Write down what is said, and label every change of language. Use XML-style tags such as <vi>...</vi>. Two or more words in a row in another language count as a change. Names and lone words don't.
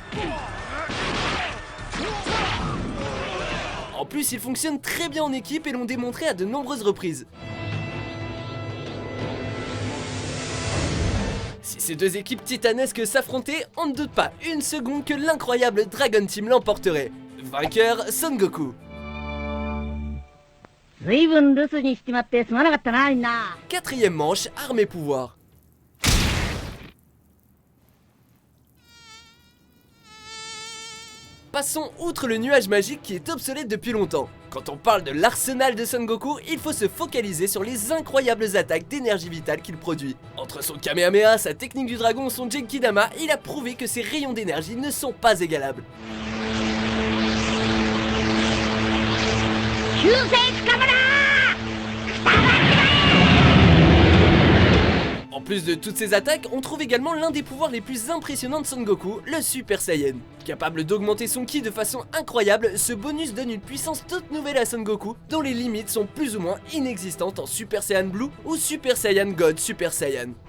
<fr>En plus, ils fonctionnent très bien en équipe et l'ont démontré à de nombreuses reprises. Si ces deux équipes titanesques s'affrontaient, on ne doute pas une seconde que l'incroyable Dragon Team l'emporterait. Vainqueur, Son Goku.</fr> <ja>随分留守にしちまってすまなかったなみんな。</ja> <fr>Quatrième manche, armes et pouvoir. Passons outre le nuage magique qui est obsolète depuis longtemps. Quand on parle de l'arsenal de Son Goku, il faut se focaliser sur les incroyables attaques d'énergie vitale qu'il produit. Entre son Kamehameha, sa technique du dragon ou son Genkidama, il a prouvé que ses rayons d'énergie ne sont pas égalables.</fr> <ja>修正つかむな。</ja> <fr>En plus de toutes ces attaques, on trouve également l'un des pouvoirs les plus impressionnants de Son Goku, le Super Saiyan. Capable d'augmenter son ki de façon incroyable, ce bonus donne une puissance toute nouvelle à Son Goku, dont les limites sont plus ou moins inexistantes en Super Saiyan Blue ou Super Saiyan God Super Saiyan.</fr>